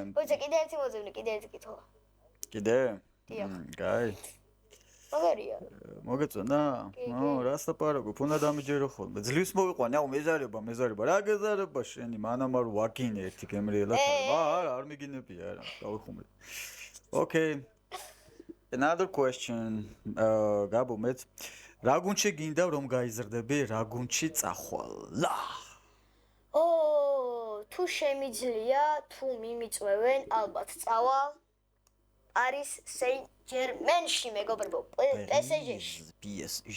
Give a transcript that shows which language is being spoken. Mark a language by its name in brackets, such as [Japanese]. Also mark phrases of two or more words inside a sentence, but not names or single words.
[Georgian] ვიცი, კიდე ერთი მოძებნე, კიდე ერთი კითხვა. კიდე? დიახ. კაი. მაგარია. მოგეწონა? რას დაპარაკობ? უნდა დამიჯერო ხოლმე. ძლივს მოვიყვანე, აუ მეზარება. რა გეზარება შენი? მანამ არ ვაგინე ერთი გემრიელად. არა, არ მიგინებია არა. დავიხუმრე. [English] Okay. Another question. [Georgian] გაბო მეც რა გუნდში გინდა რომ გაიზრდები, რა გუნდში წახვალ? თუ შემიძლია, თუ მიმიწვევენ, ალბათ წავალ. არის Saint-Germain-ში მეგობრებო, PSG-ში.